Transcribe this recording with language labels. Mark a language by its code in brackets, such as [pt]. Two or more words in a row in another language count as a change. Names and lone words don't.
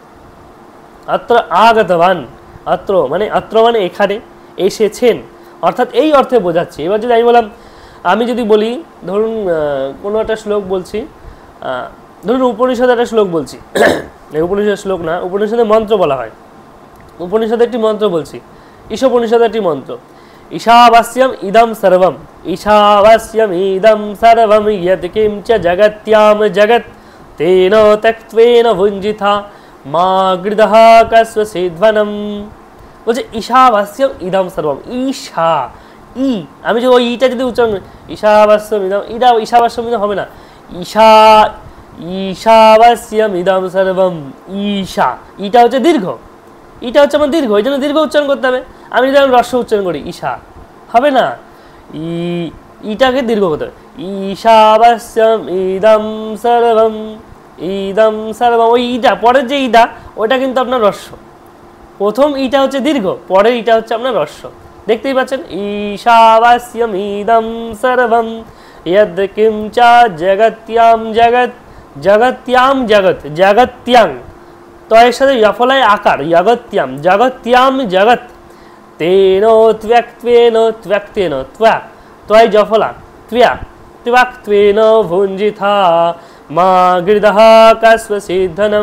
[sa] অত্র আগতবান, [bn] অত্র মানে এখানে এসেছেন, অর্থাৎ এই অর্থে বোঝাচ্ছি। এবার যদি আমি যদি বলি, ধরুন কোনো একটা শ্লোক বলছি, ধরুন উপনিষদের একটা শ্লোক বলছি, উপনিষদের শ্লোক না, উপনিষদের মন্ত্র বলা হয়। উপনিষদের একটি মন্ত্র বলছি, ঈশোপনিষদের একটি মন্ত্র, [sa] ঈশাবাস্যম ইদম সর্বম, ঈশাবাস্যম ইদম সর্বম ইয়ৎ কিঞ্চ জগত্যাম জগৎ তেন ত্যক্ত্বেন ভুঞ্জিথা মা গৃদহ কস্বসিধ্বনম। [bn] বলছে [sa] ঈশাবাস্যম ইদম সর্বম, [bn] ঈশা, ই, আমি যে ওই ইটা যদি উচ্চারণ করি, [sa] ঈশাবাস্যম ইদম, ইদা ঈশাবাস্যম ইদম [bn] হবে না, ঈশা, [sa] ঈশাবাস্যম ইদম সর্বম, [bn] ঈশা, ইটা হচ্ছে দীর্ঘ, ইটা হচ্ছে আমার দীর্ঘ, এই জন্য দীর্ঘ উচ্চারণ করতে হবে। আমি যদি হ্রস্ব উচ্চারণ করি, ঈশা হবে না, ইটাকে দীর্ঘ করতে হবে, [sa] ঈশাবাস্যম ইদম সর্বম, ইদম সর্বম। [bn] ওই ইটা পরের যে ইটা, ওটা কিন্তু আপনার হ্রস্ব। প্রথম ইটা হচ্ছে দীর্ঘ, পরের ইটা হচ্ছে আপনার হ্রস্ব। দেখতেই পাচ্ছেন, [sa] ঈশাবাস্যম ইদম সর্বম ইয়ৎ কিঞ্চ জগত্যাম জগৎ, জগত্যাম জগৎ, [bn] জগত্যাং, তো এর সাথে ইয়ফলায় আকার, [sa] জগত্যাম, জগত্যাম জগৎ, তেন ত্যক্ত্বেন ত্যক্তেন, [bn] ত্বা, ত্বয় জফলা, ত্ব্যা, [sa] ত্যক্ত্বেন ভুঞ্জিথা মা গৃদহ কস্বসিদ্ধনম।